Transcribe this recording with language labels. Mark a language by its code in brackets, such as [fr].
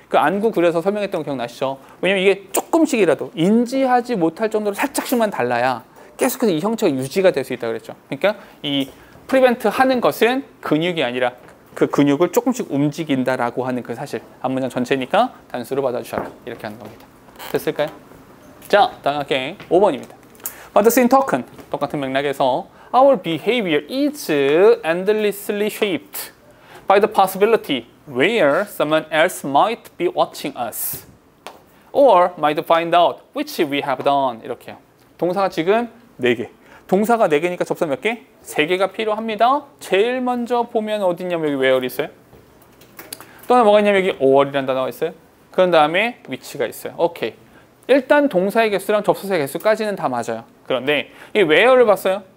[ko] 그 안구 그려서 설명했던 거 기억나시죠? 왜냐면 이게 조금씩이라도 인지하지 못할 정도로 살짝씩만 달라야 계속해서 이 형체가 유지가 될 수 있다고 그랬죠. 그러니까 이 프리벤트 하는 것은 근육이 아니라 그 근육을 조금씩 움직인다라고 하는 그 사실. 앞문장 전체니까 단수로 받아주셔라. 이렇게 하는 겁니다. 됐을까요? 자, 다음 할게 5번입니다. [en] But in token, [ko] 똑같은 맥락에서 [en] Our behavior is endlessly shaped by the possibility where someone else might be watching us or might find out which we have done. [ko] 이렇게요. 동사가 지금 4개. 동사가 4개니까 접사 몇 개? 3개가 필요합니다. 제일 먼저 보면 어디냐면 여기 where 있어요. 또 하나 뭐가 있냐면 여기 or이라는 단어가 있어요. 그런 다음에 which가 있어요. 오케이. 일단 동사의 개수랑 접수사의 개수까지는 다 맞아요. 그런데 이 where를 봤어요.